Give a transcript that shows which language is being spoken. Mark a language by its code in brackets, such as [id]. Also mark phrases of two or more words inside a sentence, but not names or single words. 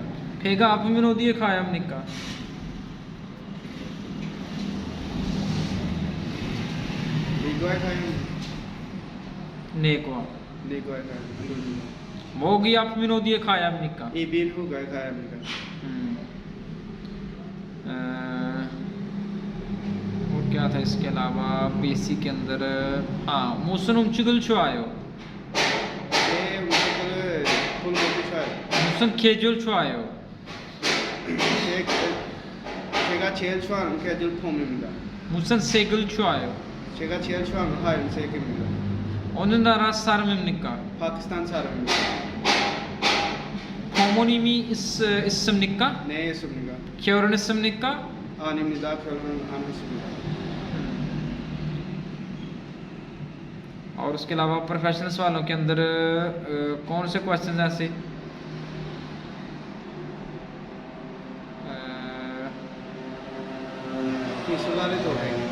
[ko] 배가 아프면 어디에 가야 합니까? 내과에 가야 합니다. 내과. 내과에 가야 합니다. 목이 아프면 어디에 가야 합니까? 이빈 후가에 가야 합니다. [hi] और क्या था इसके अलावा बेसिक के अंदर हाँ [ko] 무슨 음식을 좋아해요? 제 음식을 돈 먹기 좋아요. 무슨 계절 좋아해요? 제가 제일 좋아하는 계절 봄입니다. 무슨 색을 좋아해요? 제가 제일 좋아하는 하얀색입니다. 어느 나라 사람입니까? 파키스탄 사람입니다. 부모님이 있습니까? 네, 있습니다. 결혼했습니까? 아닙니다. 결혼 안 했습니다. [hi] और उसके अलावा प्रोफेशनल सवालों के अंदर कौन से क्वेश्चन ऐसे किसवाले तो है